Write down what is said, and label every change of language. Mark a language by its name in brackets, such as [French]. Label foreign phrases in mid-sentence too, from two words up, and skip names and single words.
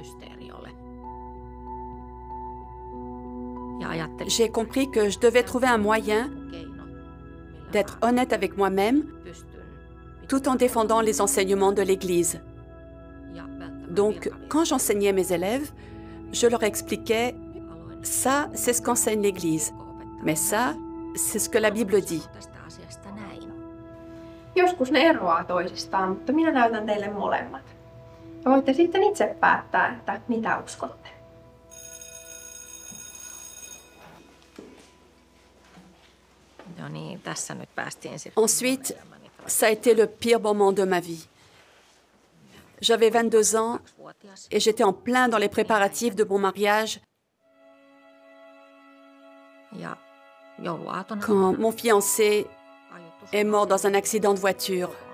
[French] J'ai compris que je devais trouver un moyen d'être honnête avec moi-même tout en défendant les enseignements de l'Église. Donc, quand j'enseignais mes élèves, je leur expliquais « ça, c'est ce qu'enseigne l'Église, mais ça, c'est ce que la Bible dit ». [Finnish] Joskus ne eroaa toisistaan, mutta minä näytän teille molemmat. Voitte sitten itse päättää, että mitä uskotte. [French] Ensuite, ça a été le pire moment de ma vie. J'avais 22 ans et j'étais en plein dans les préparatifs de mon mariage quand mon fiancé est mort dans un accident de voiture.